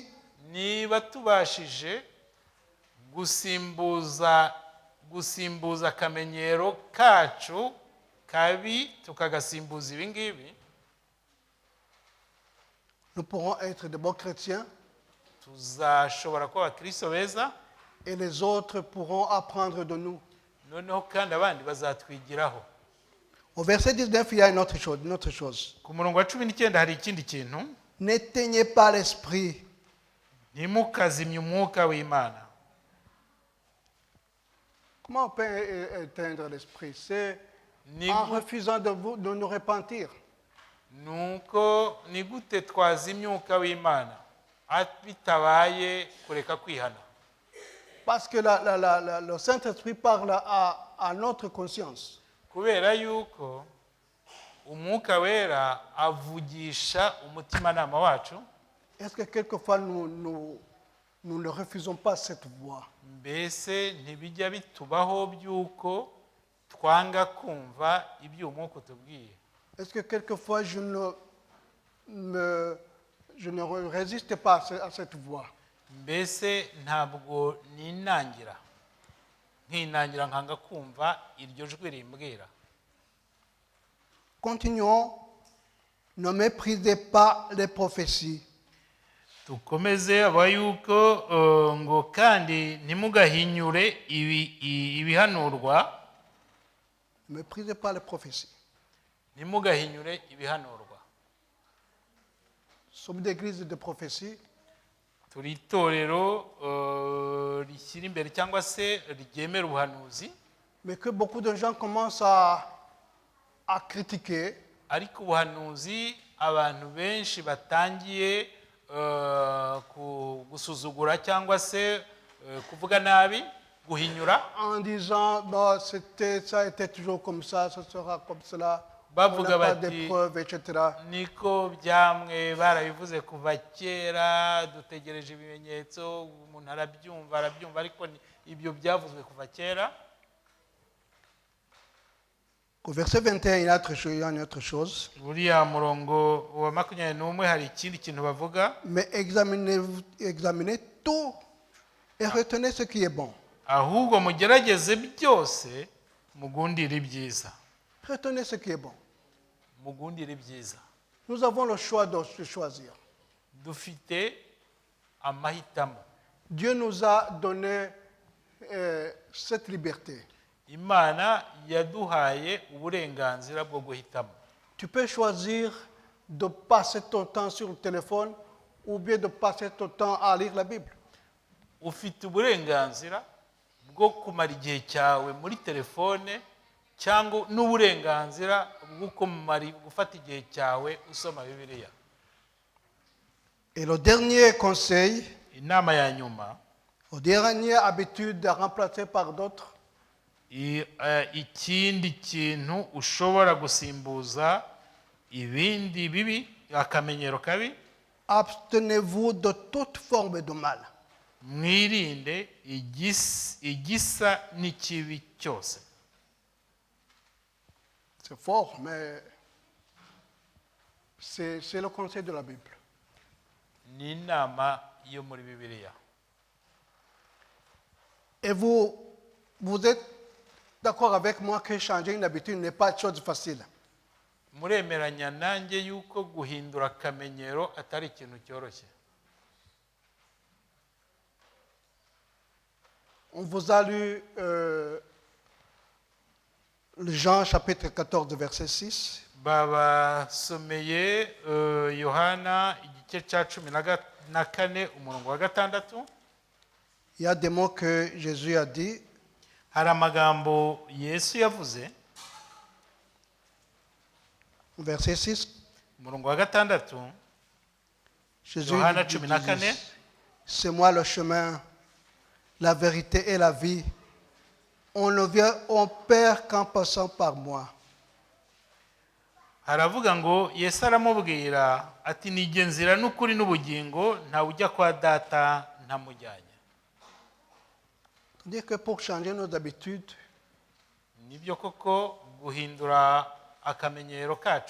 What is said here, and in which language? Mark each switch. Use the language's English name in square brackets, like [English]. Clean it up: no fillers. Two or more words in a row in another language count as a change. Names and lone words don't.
[Kinyarwanda] niba tubashije gusimbuza akamenyero kacu kabi tukagasimbuza ibi ngibi, [French] nous pourrons être de bons chrétiens. [Kinyarwanda] tuzashobora kuba abakristo beza, [French] et les autres pourront apprendre de nous. [Kinyarwanda] noneho kandi abandi bazatwigiraho. [French] Au verset 19, il y a une autre chose. [Kinyarwanda] Ku murongo wa 19 hari ikindi kintu, [French] N'éteignez pas l'esprit. [Kinyarwanda] ntimukazimye umwuka w'Imana. [French] Comment on peut éteindre l'esprit? C'est [Kinyarwanda] Ni [French] en [Kinyarwanda] gu- [French] refusant de nous repentir. [Kinyarwanda] nuko ni gute twazimya umwuka w'Imana bitabaye kureka kwihana? [French] Parce que le Saint-Esprit parle à notre conscience. [Kinyarwanda] Kubera yuko umwuka wera avugisha umutimanama wacu. [French] Est-ce que quelquefois nous ne refusons pas cette voix? [Kinyarwanda] Mbese ntibijya bitubaho by'uko twanga kumva ibyo umwuka utubwiye? [French] Est-ce que quelquefois je ne résiste pas à cette voix? [Kinyarwanda] Mbese ntabwo ninangira nkanga kumva iryo jwi rimbwira? [French] Continuons. Ne méprisez pas les prophéties. [Kinyarwanda] Dukomeze aba yuko ngo kandi ntimugahinyure ibihanurwa. [French] Ne méprisez pas les prophéties. [Kinyarwanda] Ntimugahinyure ibihanurwa. [French] Sommes d'église de prophétie. [Kinyarwanda] Turi itorero rishyira imbere cyangwa se ryemera ubuhanuzi, [French] Mais que beaucoup de gens commencent à critiquer. [Kinyarwanda] ariko ubuhanuzi abantu benshi batangiye gusuzugura cyangwa se kuvuga nabi, guhinyura, [French] En disant, non, ça a été toujours comme ça sera comme cela. On [Kinyarwanda] bavuga [French] n'a pas de [Kinyarwanda] bati [French] preuves, etc. [Kinyarwanda] niko byamwe barabivuze kuva kera, dutegereje ibimenyetso, umuntu arabyumva ariko ibyo byavuzwe kuva kera. [French] Au verset 21, il y a une autre chose. [Kinyarwanda] Buriya murongo wa 21 hari ikindi kintu bavuga, [French] Mais examinez tout et retenez ce qui est bon. [Kinyarwanda] ahubwo mugerageze byose mugundire ibyiza. [French] Retenez ce qui est bon. [Kinyarwanda] Mugundire ibyiza. [French] Nous avons le choix de choisir. [Kinyarwanda] Dufite amahitamo. [French] Dieu nous a donné cette liberté. [Kinyarwanda] Imana yaduhaye uburenganzira bwo guhitamo. [French] Tu peux choisir de passer ton temps sur le téléphone ou bien de passer ton temps à lire la Bible. [Kinyarwanda] Ufite uburenganzira bwo kumara igihe cyawe muri telefone cyangwa n'uburenganzira bwo gufata igihe cyawe usoma Bibiliya. [French] Et le dernier conseil, [Kinyarwanda] Inama ya nyuma, [French] la dernière habitude remplacée par d'autres, [Kinyarwanda] ikindi kintu ushobora gusimbuza ibindi bibi, akamenyero kabi, [French] abstenez-vous de toute forme de mal. [Kinyarwanda] mwirinde igisa n'ikibi cyose. [French] C'est fort, mais c'est le conseil de la Bible. [Kinyarwanda] Ni inama yo muri Bibiliya. [French] Et vous êtes d'accord avec moi que changer une habitude n'est pas une chose facile. [Kinyarwanda] Muremeranya nanjye yuko guhindura akamenyero atari ikintu cyoroshye. [French] On vous a lu Jean chapitre 14 verset 6. [Kinyarwanda] Babasomeye Yohana igice cya 14 umurongo wa 6. [French] Il y a des mots que Jésus a dit. [Kinyarwanda] Hari amagambo Yesu yavuze. [French] Verset 6. [Kinyarwanda] Umurongo wa 6. [French] Jésus [Kinyarwanda] Yohana [French] dit, [Kinyarwanda] 14. [French] c'est moi le chemin, la vérité et la vie. On ne vient au Père qu'en passant par moi. [Kinyarwanda] Haravuga ngo Yesu aramubwira ati nige nzira n'ukuri n'ubugingo nta ujya kwa data ntamujyanye. [French] C'est-à-dire que pour changer nos habitudes, [Kinyarwanda] Nibyo koko guhindura akamenyero kacu,